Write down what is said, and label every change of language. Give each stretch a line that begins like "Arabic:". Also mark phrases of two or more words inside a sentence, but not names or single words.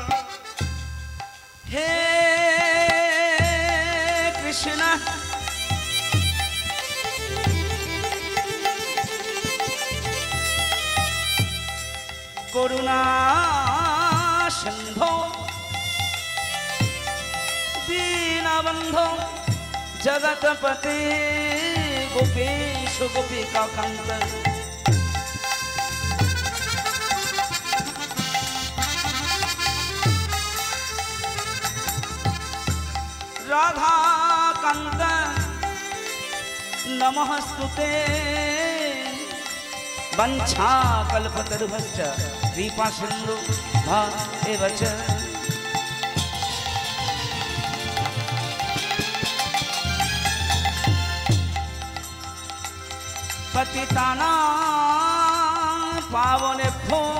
Sanskrit: হে কৃষ্ণ করুণা সিন্ধু দীনবন্ধ জগৎপতি গোপীশ গোপিকা কান্ত রাধা কান্ত নমস্তুতে वंशा कल्पतरुभश्च कृपा सिंधु भा एव च पतितानां पावनेभ्यो